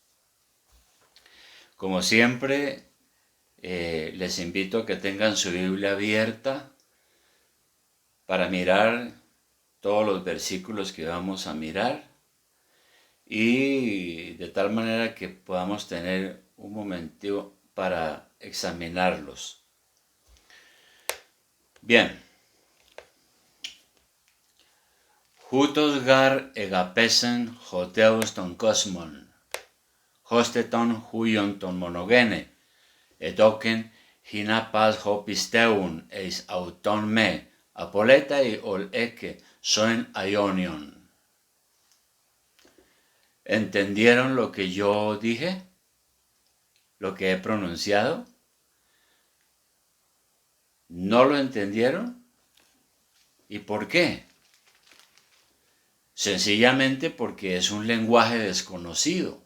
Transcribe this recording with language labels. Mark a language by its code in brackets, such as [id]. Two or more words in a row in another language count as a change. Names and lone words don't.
[es] Como siempre, les invito a que tengan su Biblia abierta para mirar todos los versículos que vamos a mirar y de tal manera que podamos tener un momentito para examinarlos. Bien. [el] Οὕτως γὰρ ἠγάπησεν ὁ θεὸς τὸν κόσμον, ὥστε τὸν υἱὸν τὸν μονογενῆ ἔδωκεν, ἵνα πᾶς ὁ πιστεύων εἰς αὐτὸν μὴ ἀπόληται ἀλλ’ ἔχῃ ζωὴν αἰώνιον. [es] ¿Entendieron lo que yo dije? ¿Lo que he pronunciado? ¿No lo entendieron? ¿Y por qué? Sencillamente porque es un lenguaje desconocido.